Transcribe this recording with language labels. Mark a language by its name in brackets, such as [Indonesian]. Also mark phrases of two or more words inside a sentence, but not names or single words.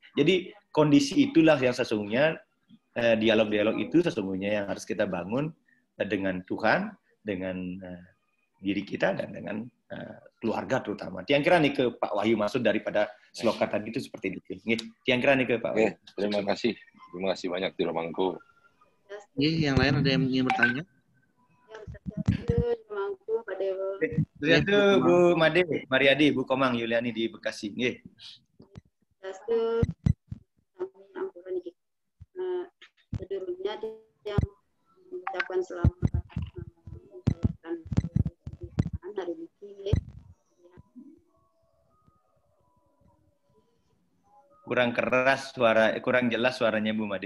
[Indonesian] Jadi kondisi itulah yang sesungguhnya, dialog-dialog itu sesungguhnya yang harus kita bangun dengan Tuhan, dengan diri kita, dan dengan keluarga terutama. Tiang kira nih ke Pak Wahyu maksud daripada sloka tadi itu seperti itu. Tiang kira nih ke Pak Wahyu. Terima kasih banyak di Romangku. Yang lain ada yang ingin bertanya? Itu Bu Made, Mariadi, Bu Komang, Yuliani di Bekasi. Nggih. Sebelumnya yang mengucapkan selamat hari ini. Kurang keras kurang jelas suaranya Bu Made.